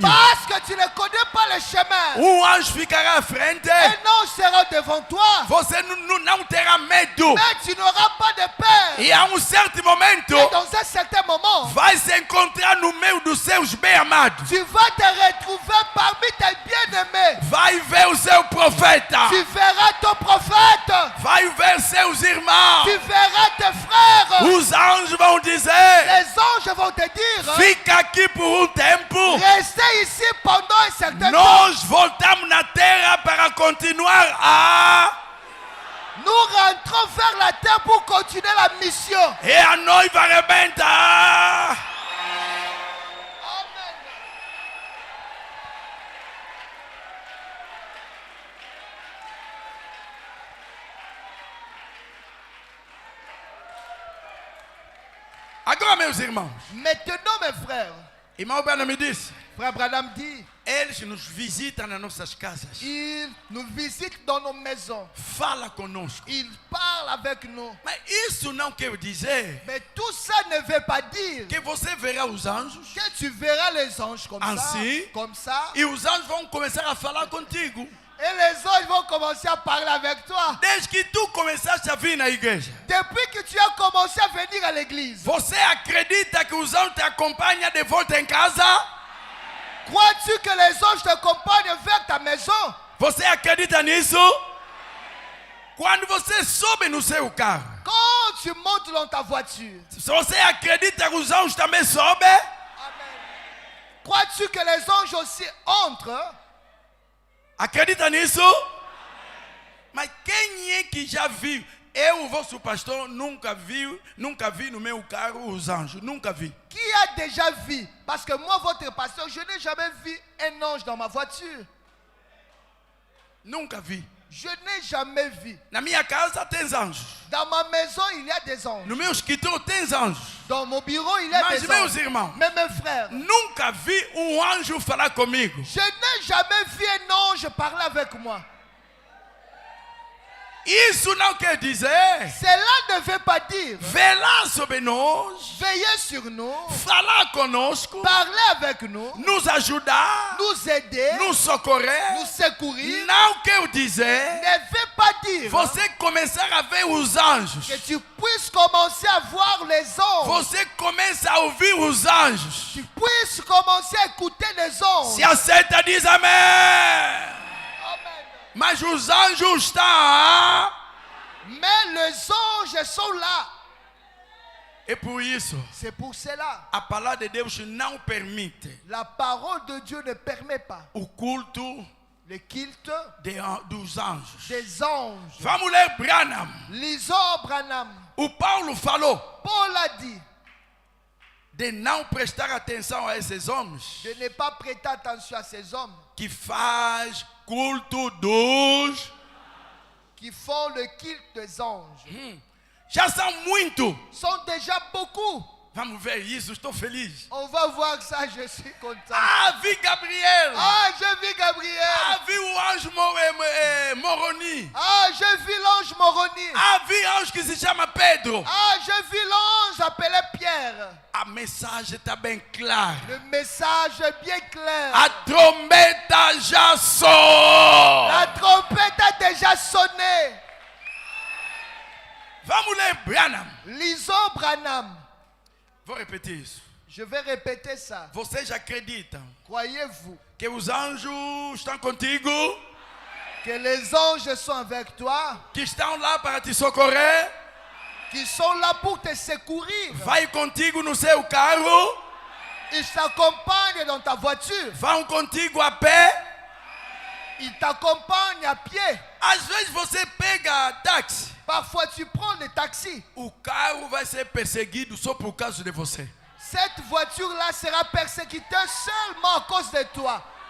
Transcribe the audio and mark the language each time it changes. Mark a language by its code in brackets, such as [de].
[fr] Parce que tu ne connais pas le chemin. [pt] Anjo ficará à frente. [fr] Un ange sera devant toi. [pt] Você não terá medo. [fr] Mais tu n'auras pas de peur. [pt] E a certo momento, [fr] Et dans un certain moment, [pt] vai se encontrar no meio dos seus bem-amados. [fr] tu vas te retrouver parmi tes bien-aimés. [pt] Vai ver o seu profeta. [fr] Tu verras ton prophète. [pt] Vai ver seus irmãos. [fr] Tu verras tes frères. [pt] Os anjos vão dizer: [fr] Les anges vont te dire, [pt] fica aqui por tempo. [fr] restez ici pendant un certain temps. [pt] Nós voltamos na terra para continuar a. [fr] Nous rentrons vers la terre pour continuer la mission. [pt] E a noiva arrebenta. Amen. Agora, meus irmãos, [fr] Maintenant, mes frères, [pt] irmão Branham me disse: [fr] frère Branham dit, [pt] eles nos visitam nas nossas casas. [fr] il nous visite dans nos maisons. [pt] Fala conosco. [fr] Il parle avec nous. [pt] Mas isso não quer dizer [fr] Mais tout ça ne veut pas dire [pt] que você verá os anjos [fr] que tu verras les anges comme Ainsi. ça. Comme ça. [pt] e os anjos vão começar a falar contigo. [fr] Et les anges vont commencer à parler avec toi. [pt] Desde que tu começaste a vir na igreja, [fr] Depuis que tu as commencé à venir à l'église, [pt] você acredita que os anjos te acompanham de volta em casa? [fr] crois-tu que les anges te accompagnent vers ta maison? [pt] Você acredita nisso? Quando você sobe no seu carro, [fr] Quand tu montes dans ta voiture, [pt] se você acredita que os anjos também sobem, Amen. [fr] Crois-tu que les anges aussi entrent? [pt] acredita nisso? Mas quem é que já viu? Eu, o vosso pastor, nunca vi no meu carro os anjos, nunca vi. [fr] Qui a déjà vu? Parce que moi, votre pasteur, je n'ai jamais vu un ange dans ma voiture. [pt] Nunca vi. [fr] Je n'ai jamais vu. [pt] Na minha casa tem anjos. [fr] Dans ma maison, il y a des anges. [pt] No meu escritório tem anjos. [fr] Dans mon bureau, il y a [pt] Mas [fr] des [pt] meus [fr] anges. [pt] irmãos, [fr] Mais mes frères, [pt] nunca vi anjo falar comigo. [fr] je n'ai jamais vu un ange parler avec moi. [pt] Isso não quer dizer [fr] Cela ne veut pas dire [pt] velar sobre nós, [fr] veiller sur nous, [pt] falar conosco, [fr] parler avec nous, [pt] nos ajudar, [fr] nous aider, [pt] nos socorrer. [fr] nous secourir. [pt] Não quer dizer [fr] Ne veut pas dire [pt] você começar a ver os anjos. [fr] que tu puisses commencer à voir les anges. [pt] Você começa a ouvir os anjos. [fr] Tu puisses commencer à écouter les anges. [pt] Se aceita, diz amém. Amen. Mas os anjos estão. [fr] Mais les anges sont là. [pt] É por isso, [fr] C'est pour cela. [pt] a palavra de Deus não permite [fr] La parole de Dieu ne permet pas [pt] o culto [fr] Le culte des 12 anges. des anges. [pt] Vamos ler Branham. [fr] Lisons Branham. [pt] O Paulo falou [fr] Paul a dit [pt] de não prestar atenção a esses homens [fr] de ne pas prêter attention à ces hommes [pt] que faz culto dos. [fr] qui font le culte des anges. [pt] Já são muito. [fr] Sont déjà beaucoup. [pt] Vamos ver isso, estou feliz. [fr] On va voir ça, je suis content. [pt] Ah, vi Gabriel. [fr] Ah, j'ai vu Gabriel. [pt] Ah, vi o anjo Moroni. [fr] Ah, j'ai vu l'ange Moroni. [pt] Ah, vi anjo que se chama Pedro. [fr] Ah, j'ai vu l'ange appelé Pierre. [pt] A mensagem está bem clara. [fr] Le message est bien clair. [pt] A trombeta já soou. [fr] La trompette a déjà sonné. [pt] Vamos ler Branham. [fr] Lisons Branham. [pt] Vou repetir isso. [fr] Je vais répéter ça. [pt] Vocês acreditam [fr] Croyez-vous [pt] que os anjos estão contigo? [fr] que les anges sont avec toi, [pt] Que estão lá para te socorrer? [fr] qui sont là pour te secourir? [pt] Vai contigo no seu carro? [fr] Ils t'accompagnent dans ta voiture. [pt] Vão contigo a pé? [fr] Ils t'accompagnent à pied. [pt] Às vezes você pega táxi. [fr] Parfois tu prends les taxis. [pt] O carro vai ser perseguido só por causa de você. [fr] Cette voiture-là sera persécutée seulement à cause de toi.